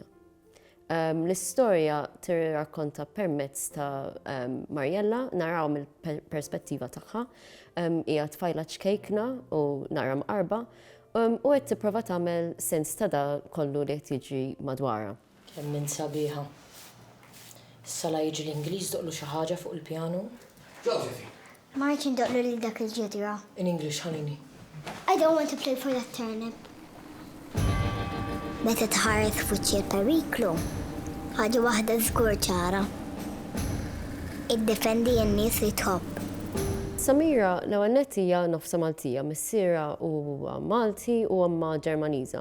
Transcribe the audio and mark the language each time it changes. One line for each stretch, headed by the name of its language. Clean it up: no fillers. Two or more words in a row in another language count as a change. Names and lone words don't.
Maltese: L-istorja tirrakkonta permezz ta' Marjella, naraw mill-perspettiva tagħha, hija tfajla ċkejkna u nara mqarba, u qed tipprova tagħmel sens ta' da kollu li qed jiġri madwarha. Kemm min sabiħa. Issa jiġi l-Ingliż doqlu xi ħaġa fuq il-pjanu. Josephine. Martin doqlu li dak il-ġedra.
English: In English, Ħanini. I don't want to play for that turnip.
Maltese: Meta tħares fuċċi l-periklu, ħaġa waħda żgur ċara. Iddefendi n-nies li tħobb. Samira l-ewwel nett hija nofsa Maltija, missiera huwa Malti u amma Ġermaniża.